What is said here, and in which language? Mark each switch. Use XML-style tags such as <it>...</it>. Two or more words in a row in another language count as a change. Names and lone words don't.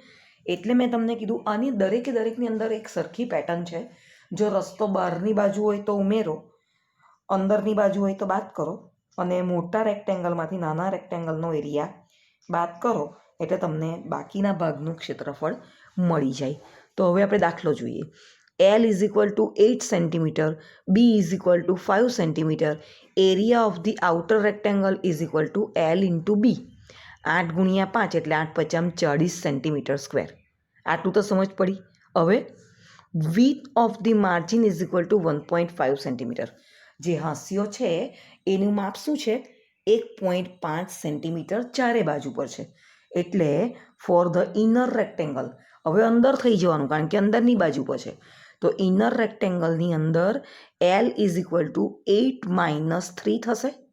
<gu>એટલે મેં તમને કીધું આની દરેકે દરેકની અંદર એક સરખી પેટર્ન છે. જો રસ્તો બહારની બાજુ હોય તો ઉમેરો, અંદરની બાજુ હોય તો બાદ કરો, અને મોટા રેક્ટેંગલમાંથી નાના રેક્ટેંગલનો એરિયા બાદ કરો એટલે તમને બાકીના ભાગનું ક્ષેત્રફળ મળી જાય. તો હવે આપણે દાખલો જોઈએ.</gu> <en>L is equal to 8 centimeter, B is equal to 5 centimeter, area of the outer rectangle is equal to L into B.</en> <gu>8 ગુણ્યા 5 એટલે 8 પચામ 40</gu> <en>centimeter square.</en> <gu>આટલું તો સમજ પડી. હવે</gu> <en>width of the margin is equal to</en> <gu>1.5 સેન્ટીમીટર. જે હાંસિયો છે એનું માપ શું છે? 1.5 સેન્ટીમીટર ચારે બાજુ પર છે. એટલે</gu> <en>for the inner rectangle,</en> <gu>હવે અંદર થઈ જવાનું કારણ કે અંદરની બાજુ પર છે. તો ઇનર રેક્ટેંગલની અંદર L</gu> <en>is equal to 8 minus 3</en> <gu>થશે.</gu>